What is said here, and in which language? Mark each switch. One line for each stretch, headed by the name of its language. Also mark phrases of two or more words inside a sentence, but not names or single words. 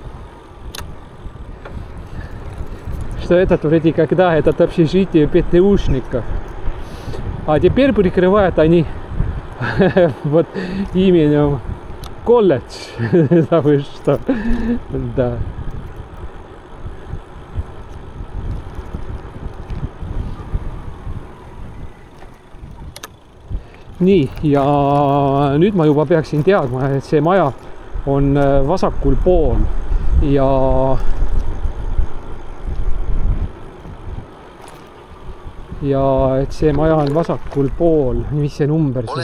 Russian: Что этот вроде когда этот общежитие ПТУшников. А теперь прикрывают они вот именем колледж. Да вы что? Да.
Estonian: Nii, ja nüüd ma juba peaksin teadma, et see maja on vasakul pool ja et see maja on vasakul pool, mis see number siin?